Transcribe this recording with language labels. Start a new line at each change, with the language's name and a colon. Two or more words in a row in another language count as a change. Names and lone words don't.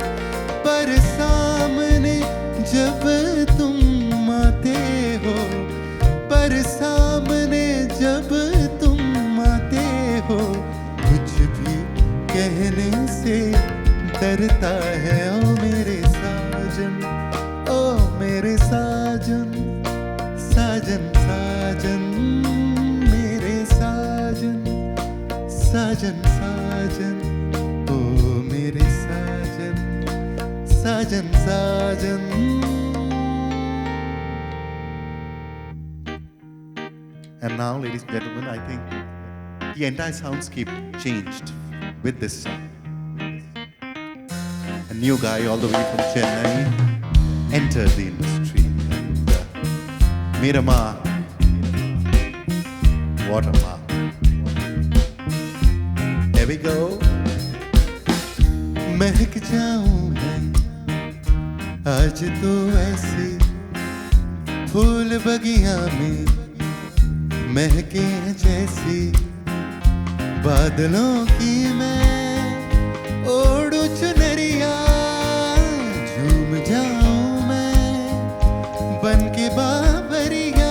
Hindi: पर सामने जब तुम आते हो, पर सामने जब तुम आते हो, कुछ भी कहने से डरता है। ओ मेरे साजन, ओ मेरे साजन, साजन साजन, मेरे साजन, साजन साजन, ओ मेरे साजन, साजन साजन।
English: And now, ladies and gentlemen, I think the entire soundscape changed with this song. A new guy all the way from Chennai entered the industry and made a mark. What a mark. Here we go.
Hindi: महक जाऊं मैं आज तो ऐसे, फूल बगिया में महके हैं जैसे। बादलों की मैं ओढ़ू चुनरिया, झूम जाऊं मैं बन के बाबरिया।